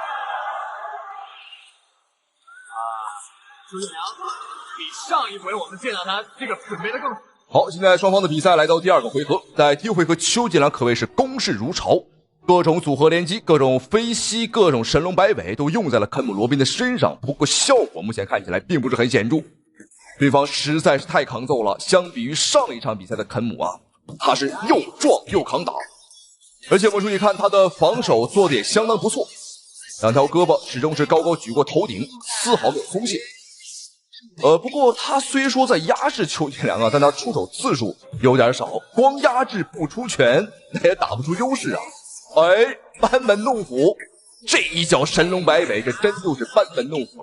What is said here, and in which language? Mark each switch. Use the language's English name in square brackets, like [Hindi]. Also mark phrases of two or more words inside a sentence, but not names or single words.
[Chinese] 邱建良比上一回我們見到他這個準備的更好。現在雙方的比賽來到第二個回合，在第一回合邱建良可謂是攻勢如潮，各種組合連擊、各種飛膝、各種神龍擺尾都用在了肯姆羅賓的身上，不過效果目前看起來並不是很顯著。對方實在是太抗揍了，相比於上一場比賽的肯姆啊，他是又壯又抗打，而且我们注意看他的防守做的也相當不錯，兩條胳膊始終是高高舉過頭頂，絲毫沒有鬆懈。不過他雖說在壓制邱建良啊，但他出手次數有點少，光壓制不出拳，那也打不出優勢啊。哎，班門弄斧，這一腳神龍擺尾，這真就是班門弄斧了。